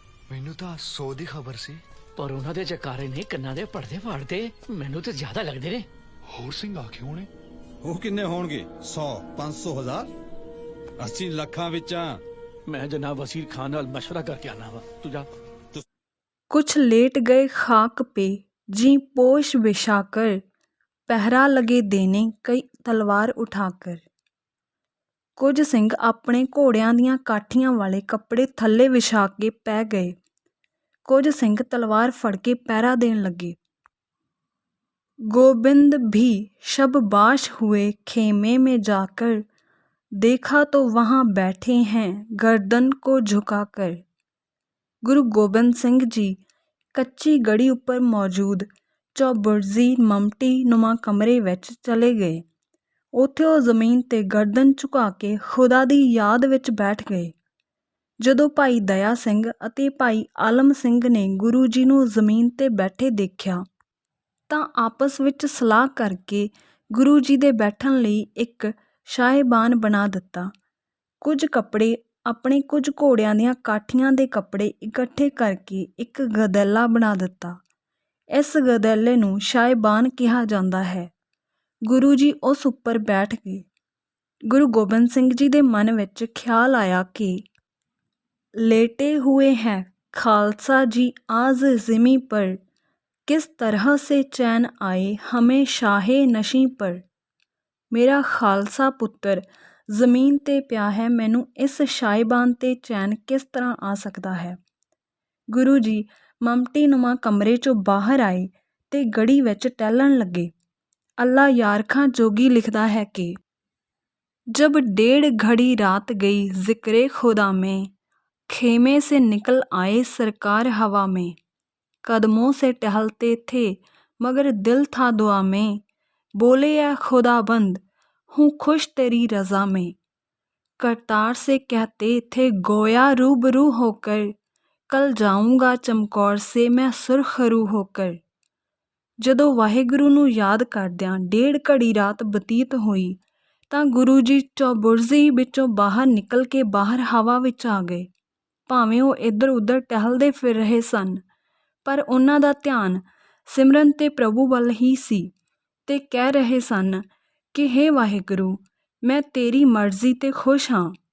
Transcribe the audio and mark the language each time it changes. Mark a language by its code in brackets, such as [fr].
[pa] ਮੈਨੂੰ ਤਾਂ 100 ਦੀ ਖਬਰ ਸੀ। ਪਰ ਉਹਨਾਂ ਦੇ ਜਕਾਰੇ ਨੇ ਕੰਨਾਂ ਦੇ ਪਰਦੇ ਫਾੜਦੇ ਮੈਨੂੰ ਤੇ ਜ਼ਿਆਦਾ ਲੱਗਦੇ ਨੇ। ਹੋਰ ਸਿੰਘ ਆ ਕੇ ਹੋਣੇ। ਉਹ ਕਿੰਨੇ ਹੋਣਗੇ? 100, 500, 1000, 80 ਲੱਖਾਂ ਵਿੱਚ ਆ। ਮੈਂ ਜਨਾਬ ਵसीर खान ਨਾਲ ਮਸ਼ਵਰਾ ਕਰਕੇ ਆਣਾ ਵਾ। ਤੂੰ ਜਾ। [hi] कुछ लेट गए खाक पे जी पोश बिछाकर, पहरा लगे देने कई तलवार उठाकर। [pa] ਕੁਝ ਸਿੰਘ ਆਪਣੇ ਘੋੜਿਆਂ ਦੀਆਂ ਕਾਠੀਆਂ ਵਾਲੇ ਕੱਪੜੇ ਥੱਲੇ ਵਿਛਾ ਕੇ ਪੈ ਗਏ। ਕੁਝ ਸਿੰਘ ਤਲਵਾਰ ਫੜ ਕੇ ਪਹਿਰਾ ਦੇਣ ਲੱਗੇ। [hi] गोविंद भी शबबाश हुए खेमे में जाकर, देखा तो वहाँ बैठे हैं गर्दन को झुकाकर। [pa] गुरु गोबिंद सिंह जी कच्ची गढ़ी उपर मौजूद चौबुरजी ममटी नुमा कमरे विच चले गए। ਉੱਥੇ ਉਹ ਜ਼ਮੀਨ 'ਤੇ ਗਰਦਨ ਝੁਕਾ ਕੇ ਖੁਦਾ ਦੀ ਯਾਦ ਵਿੱਚ ਬੈਠ ਗਏ। ਜਦੋਂ ਭਾਈ ਦਇਆ ਸਿੰਘ ਅਤੇ ਭਾਈ ਆਲਮ ਸਿੰਘ ਨੇ ਗੁਰੂ ਜੀ ਨੂੰ ਜ਼ਮੀਨ 'ਤੇ ਬੈਠੇ ਦੇਖਿਆ ਤਾਂ ਆਪਸ ਵਿੱਚ ਸਲਾਹ ਕਰਕੇ ਗੁਰੂ ਜੀ ਦੇ ਬੈਠਣ ਲਈ ਇੱਕ ਸ਼ਾਹੇਬਾਨ ਬਣਾ ਦਿੱਤਾ। ਕੁਝ ਕੱਪੜੇ ਆਪਣੇ ਕੁਝ ਘੋੜਿਆਂ ਦੀਆਂ ਕਾਠੀਆਂ ਦੇ ਕੱਪੜੇ ਇਕੱਠੇ ਕਰਕੇ ਇੱਕ ਗਦੈਲਾ ਬਣਾ ਦਿੱਤਾ। ਇਸ ਗਦੈਲੇ ਨੂੰ ਸ਼ਾਹੇਬਾਨ ਕਿਹਾ ਜਾਂਦਾ ਹੈ। ਗੁਰੂ ਜੀ ਉਸ ਉੱਪਰ ਬੈਠ ਗਏ। ਗੁਰੂ ਗੋਬਿੰਦ ਸਿੰਘ ਜੀ ਦੇ ਮਨ ਵਿੱਚ ਖਿਆਲ ਆਇਆ ਕਿ [hi] लेटे हुए हैं खालसा जी आज ज़िमी पर, किस तरह से चैन आए हमें शाहे नशी पर। [pa] मेरा खालसा पुत्र ਜ਼ਮੀਨ 'ਤੇ ਪਿਆ ਹੈ, ਮੈਨੂੰ ਇਸ ਸ਼ਾਹੇਬਾਨ 'ਤੇ ਚੈਨ ਕਿਸ ਤਰ੍ਹਾਂ ਆ ਸਕਦਾ ਹੈ। ਗੁਰੂ ਜੀ ਮਮਟੀ ਨੁਮਾ ਕਮਰੇ 'ਚੋਂ ਬਾਹਰ ਆਏ ਤੇ ਗੜੀ ਵਿੱਚ ਟਹਿਲਣ ਲੱਗੇ। ਅੱਲਾ ਯਾਰਖਾਂ ਜੋਗੀ ਲਿਖਦਾ ਹੈ ਕਿ [hi] जब 1.5 घड़ी रात गई जिक्रे खुदा में, खेमे से निकल आए सरकार हवा में। कदमों से टहलते थे मगर दिल था दुआ में, बोले या खुदाबंद हूँ खुश तेरी रज़ा में। करतार से कहते थे गोया रूबरू होकर, कल जाऊँगा चमकौर से मैं सुरखरू होकर। [pa] ਜਦੋਂ ਵਾਹਿਗੁਰੂ ਨੂੰ ਯਾਦ ਕਰਦਿਆਂ 1.5 ਘੜੀ ਰਾਤ ਬਤੀਤ ਹੋਈ ਤਾਂ ਗੁਰੂ ਜੀ ਚੌਬੁਰਜੀ ਵਿੱਚੋਂ ਬਾਹਰ ਨਿਕਲ ਕੇ ਬਾਹਰ ਹਵਾ ਵਿੱਚ ਆ ਗਏ। ਭਾਵੇਂ ਉਹ ਇੱਧਰ ਉੱਧਰ ਟਹਿਲਦੇ ਫਿਰ ਰਹੇ ਸਨ, ਪਰ ਉਹਨਾਂ ਦਾ ਧਿਆਨ ਸਿਮਰਨ ਤੇ ਪ੍ਰਭੂ ਵੱਲ ਹੀ ਸੀ ਤੇ ਕਹਿ ਰਹੇ ਸਨ ਕਿ ਹੇ ਵਾਹਿਗੁਰੂ, ਮੈਂ ਤੇਰੀ ਮਰਜ਼ੀ 'ਤੇ ਖੁਸ਼ ਹਾਂ।